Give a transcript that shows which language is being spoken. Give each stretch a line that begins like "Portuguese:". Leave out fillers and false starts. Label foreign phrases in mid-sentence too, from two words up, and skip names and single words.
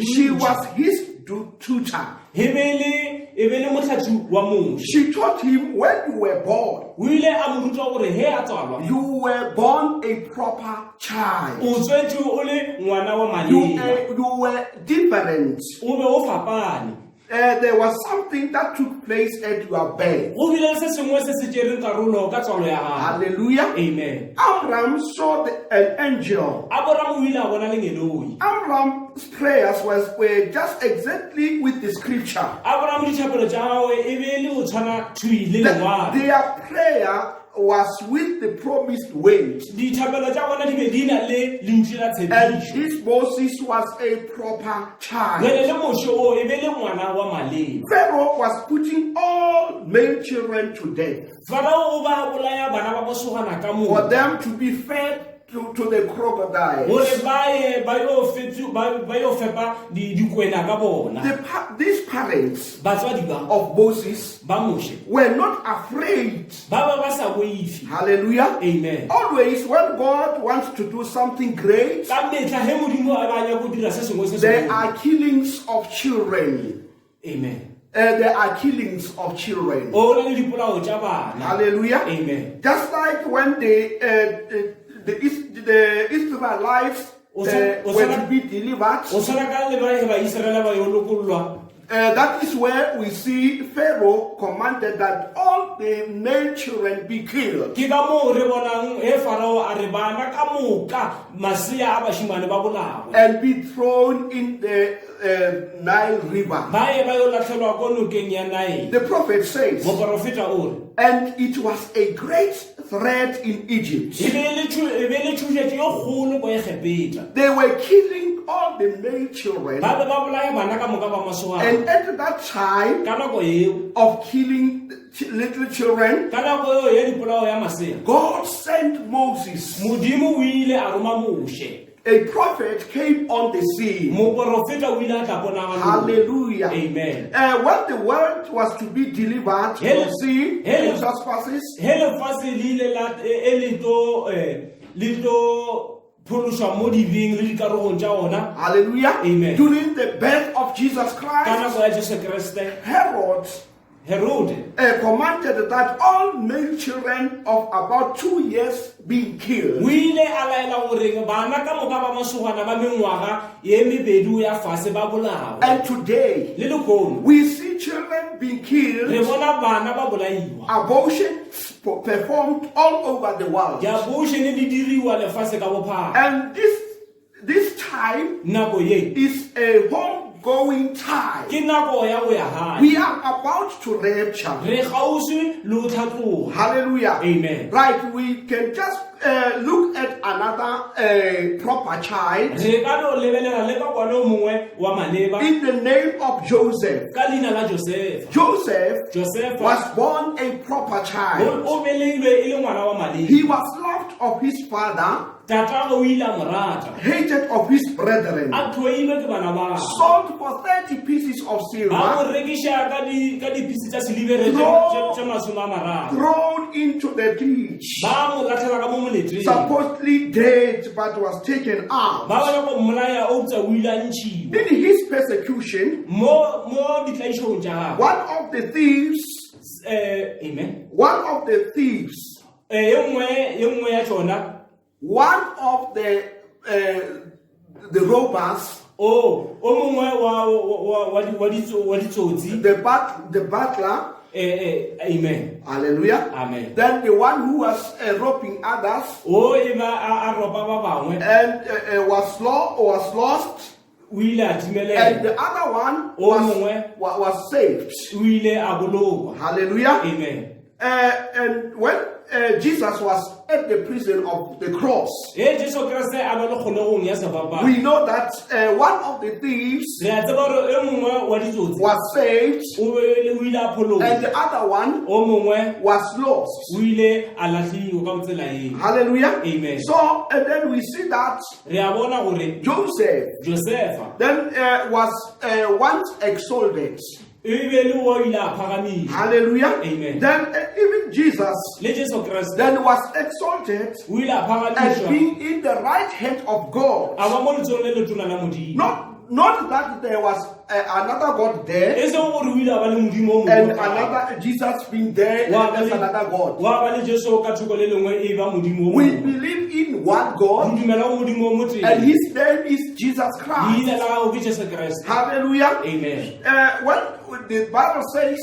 English: She
Northern Sotho: dintsi.
English: was his tutor.
Northern Sotho: E be le motlhatsi wa Moshe.
English: She taught him when you were born,
Northern Sotho: O ile a mo ruta gore he a tswalwa
English: you were born a proper child.
Northern Sotho: o tswetswe o le ngwana wa maleba.
English: You were different.
Northern Sotho: O be o fapane.
English: There was something that took place at your birth.
Northern Sotho: Go bile se sengwe se se tsereng karolo ka tswalo ya gago.
English: Hallelujah. Amen. Abraham saw an angel.
Northern Sotho: Abraham o ile a bona lengeloi.
English: Abraham's prayers were just exactly with the scripture.
Northern Sotho: Abraham dithapelo tša gagwe e be le go tshwana thui le lengwalo.
English: Their prayer was with the promised word.
Northern Sotho: Dithapelo tša bona di be di na le lentši la
English: And
Northern Sotho: tshepišo.
English: this Moses was a proper child.
Northern Sotho: Jwale le Moshe o e be le ngwana wa maleba.
English: Pharaoh was putting all male children to death
Northern Sotho: Farao o ba bolaya bana ba bosogana ka
English: for
Northern Sotho: moka
English: them to be fed to the crocodiles.
Northern Sotho: gore ba yo fepa dikwena ka bona.
English: These parents
Northern Sotho: Batswadi ba
English: of Moses
Northern Sotho: ba Moshe
English: were not afraid.
Northern Sotho: ba sa boifi.
English: Hallelujah. Amen. Always when God wants to do something great,
Northern Sotho: Ka metla he Modimo a ba nya go dira se sengwe se
English: there
Northern Sotho: sengwe.
English: are killings of children. Amen. There are killings of children.
Northern Sotho: O na le dipolao tša bana.
English: Hallelujah. Amen. Just like when the Israelites were to be delivered,
Northern Sotho: O tshwana ka le ba Israele ba yo lokollwa.
English: that is where we see Pharaoh commanded that all the male children be killed.
Northern Sotho: Ke ka moo re bonang he Farao a re bana ka moka masea a bashimane ba bolawe.
English: And be thrown in the Nile River.
Northern Sotho: Ba ye ba yo latlhelwa ko nokeng ya Naele.
English: The prophet says,
Northern Sotho: Moprofeta o re
English: and it was a great threat in Egypt.
Northern Sotho: e be le tšhošetšo yo kgolo ko Egepeta.
English: They were killing all the male children.
Northern Sotho: Ba be ba bolaya bana ka moka ba masogana.
English: And at that time
Northern Sotho: Ka nako eo
English: of killing little children,
Northern Sotho: ka nako eo ya dipolao ya masea
English: God sent Moses.
Northern Sotho: Modimo o ile a roma Moshe.
English: A prophet came on the scene.
Northern Sotho: Moprofeta o ile a tla ponagalong.
English: Hallelujah. Amen. When the world was to be delivered, Hello. you see, Hello. in trespasses,
Northern Sotho: He lefatshe le ile le tlo phološwa mo dibeng le dikarolong tša ona.
English: hallelujah. Amen. During the birth of Jesus
Northern Sotho: Ka
English: Christ,
Northern Sotho: nako ya Jesu Kriste Herode
English: commanded that all male children of about 2 years be killed.
Northern Sotho: o ile a laela gore bana ka moka ba masogana ba mengwaga ye mebedi o ya fase ba bolawe.
English: And today,
Northern Sotho: Le lekono
English: we see children being
Northern Sotho: re
English: killed,
Northern Sotho: bona bana ba bolaiwa.
English: abortions performed all over the world.
Northern Sotho: Diabortion di diriwa lefatshe ka bophara.
English: And this time
Northern Sotho: Nako ye
English: is a homegoing time.
Northern Sotho: ke nako ya go ya hae.
English: We are about to rapture. Re gauswi le go tlhatloga. Hallelujah. Amen. Right, we can just look at another proper child
Northern Sotho: Re ka no lebelela le ka kwana o mongwe wa maleba
English: in the name of Joseph.
Northern Sotho: ka leina la Josefa.
English: Joseph
Northern Sotho: Josefa
English: was born a proper child.
Northern Sotho: o beleilwe e le ngwana wa maleba.
English: He was loved of his father,
Northern Sotho: Tatagwe o ile a mo rata.
English: hated of his brethren,
Northern Sotho: A tlhoilwe ke bana ba gagwe.
English: sold for 30 pieces of
Northern Sotho: A
English: silver,
Northern Sotho: mo rekiša ka dipisi tša silibere
English: No.
Northern Sotho: tše masome a mararo.
English: thrown into the ditch,
Northern Sotho: Ba mo latlhela ka mo moletleng.
English: supposedly dead but was taken out.
Northern Sotho: Ba bona ko mmolaya o utsa o ile a ntšhiwa.
English: In his persecution,
Northern Sotho: Mo ditlaišong tša gagwe.
English: one of the thieves,
Northern Sotho: Amen. Ye nngwe ya tsona
English: one of the robbers,
Northern Sotho: o mongwe wa ditsotsi.
English: the butler, Amen. hallelujah, Amen. then the one who was robbing others
Northern Sotho: O e ba a ropa ba bangwe
English: and was lost,
Northern Sotho: o ile a
English: and
Northern Sotho: timelela.
English: the other one
Northern Sotho: O mongwe
English: was saved.
Northern Sotho: o ile a bolokwa.
English: Hallelujah. Amen. And when Jesus was at the prison of the cross,
Northern Sotho: e Jesu Kriste a ba le kgolegong ya sebapa
English: we know that one of the thieves
Northern Sotho: re a tseba gore e mongwe wa ditsotsi
English: was saved
Northern Sotho: o ile a pholong
English: and the other one
Northern Sotho: o mongwe
English: was lost.
Northern Sotho: o ile a latlhiwa ka tsela eo.
English: Hallelujah. Amen. So, and then we see that
Northern Sotho: Re a bona gore
English: Joseph
Northern Sotho: Josefa
English: then was once exalted.
Northern Sotho: e be le o ile a phagamiswa.
English: Hallelujah. Amen. Then even Jesus
Northern Sotho: Le Jesu Kriste
English: then was exalted
Northern Sotho: o ile a
English: and
Northern Sotho: phagamiswa
English: being in the right hand of God.
Northern Sotho: a ba mo letsogong le letona la Modimo.
English: Not that there was another God there
Northern Sotho: E seng gore o ile a ba le Modimo o
English: and
Northern Sotho: mongwe
English: another Jesus being there and there's another God.
Northern Sotho: wa ba le Jesu ka thoko le lengwe e ba Modimo o
English: We
Northern Sotho: mongwe.
English: believe in one God
Northern Sotho: Re dumela go Modimo o mo teng.
English: and his name is Jesus Christ.
Northern Sotho: Leina la gago ke Jesu Kriste.
English: Hallelujah. Amen. When the Bible says